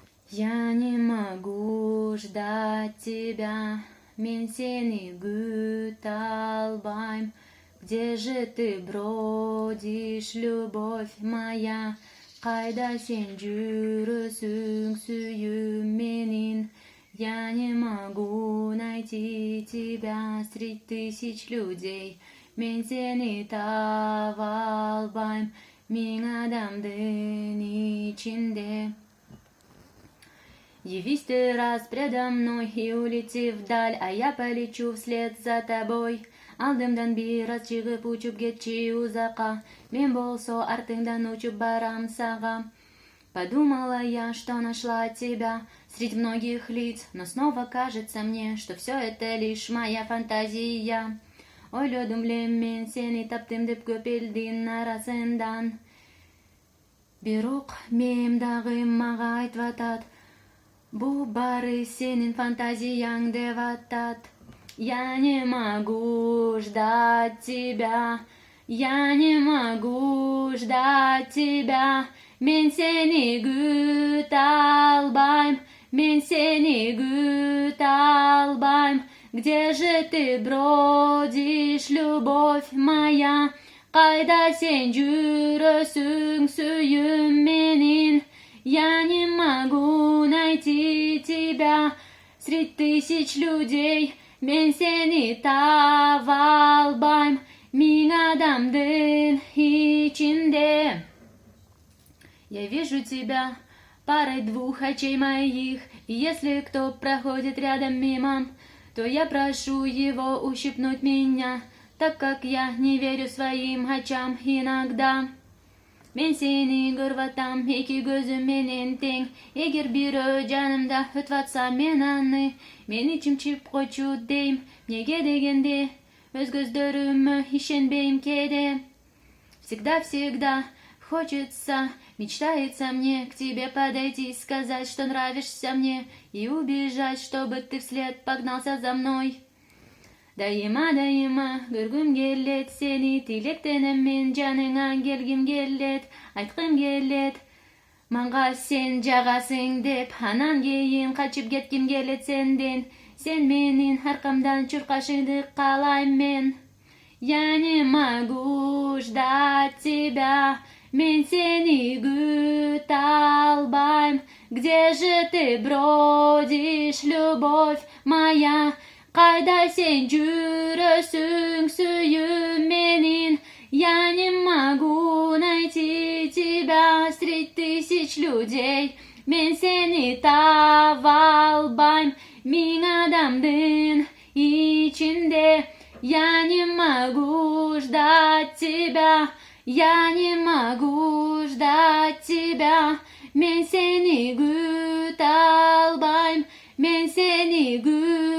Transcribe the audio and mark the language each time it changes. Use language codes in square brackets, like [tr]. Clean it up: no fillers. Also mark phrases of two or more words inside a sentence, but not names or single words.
[ru] Я не могу ждать тебя, [ky] мен сени күтө албайм. [ru] Где же ты бродишь, любовь моя? [ky] Кайда сен жүрөсүң, сүйүүм менин? [ru] Я не могу найти тебя среди тысяч людей. [ky] Мен сени таба албайм, миң адамдын ичинде. [ru] Явись ты раз предо мной и улети вдаль, а я полечу вслед за тобой. [ky] Алдымдан бир аз чыгып учуп кетчи узакка, мен болсо артыңдан учуп барам сага. [ru] Подумала я, что нашла тебя среди многих лиц, но снова кажется мне, что все это лишь моя фантазия. [ky] Ойлодум эле мен сени таптым деп көп элдин арасынан. Бирок мээм дагы мага айтып атат, бу бары сенин фантазияң деп атат. [ru] Я не могу ждать тебя, я не могу ждать тебя. [ky] Мен сени күтө албайм, мен сени күтө албайм. [ru] Где же ты бродишь, любовь моя? [ky] Кайда сен жүрөсүң, сүйүүм менин? [ru] Я не могу найти тебя среди тысяч людей. [ky] Мен сени таба албайм, миң адамдын ичинде. [ru] Я вижу тебя парой двух очей моих, и если кто проходит рядом мимо, то я прошу его ущипнуть меня, так как я не верю своим очам иногда. [ky] Мен сени көрүп атам эки көзүм менен тең. Эгер бирөө жанымда өтүп атса, мен аны мен ичим чип койчу дейм. Эмнеге дегенде өз көздөрүмө ишенбейм кээде. [ru] Всегда хочется, мечтается мне к тебе подойти, сказать, что нравишься мне, и убежать, чтобы ты вслед погнался за мной. [ky] Дайыма көргүм келет сени, тилектенем мен жаныңа келгим келет, айткым келет, манга сен жагасың деп, анан кийин качып кетким келет сенден. Сен менин аркамдан чуркашыңды каалайм мен. [ru] Я не могу ждать тебя, [ky] мен сени күтө албайм. [ru] Где же ты бродишь, любовь моя? [ky] Кайда сен жүрөсүң, сүйүүм менин? [ru] Я не могу найти тебя среди тысяч людей. [ky] Мен сени таба албайм, миң адамдын ичинде. [ru] Я не могу ждать тебя, я не могу ждать тебя. [ky] Мен сени күтө албайм, мен сени